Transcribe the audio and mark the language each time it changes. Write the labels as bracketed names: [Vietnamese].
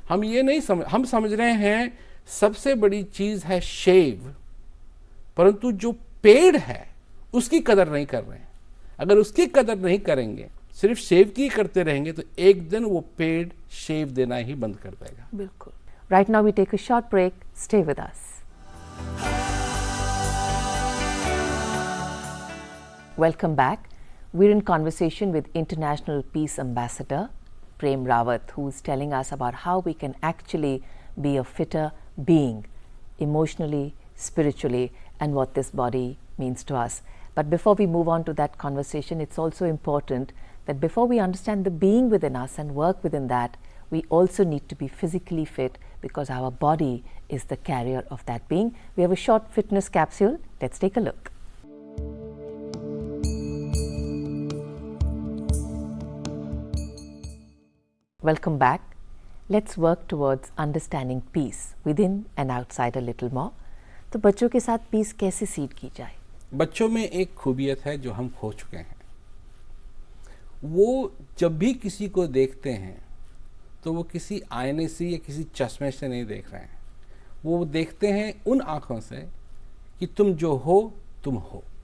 [Hindi] हम ये नहीं हम समझ रहे हैं सबसे बड़ी चीज है शेव, परंतु जो पेड़ है उसकी कदर नहीं कर रहे हैं। अगर उसकी कदर नहीं करेंगे, सिर्फ शेव की करते रहेंगे, तो एक दिन वो पेड़ शेव देना ही बंद कर देगा। बिल्कुल। [English] Right now we take a short break, stay with us. Welcome back. We're in conversation with International Peace Ambassador Prem Rawat, who's telling us about how we can actually be a fitter being emotionally, spiritually, and what this body means to us. But before we move on to that conversation, it's also important that before we understand the being within us and work within that, we also need to be physically fit, because our body is the carrier of that being. We have a short fitness capsule. Let's take a look. Welcome back. Let's work towards understanding peace within and outside a little more. [Hindi] तो बच्चों के साथ piece कैसे seed की जाए? बच्चों में एक खूबियत है जो हम खो चुके हैं। वो जब भी किसी को देखते हैं तो वो किसी आईने से या किसी चश्मे से नहीं देख रहे हैं, वो देखते हैं उन आँखों से कि तुम जो हो तुम हो।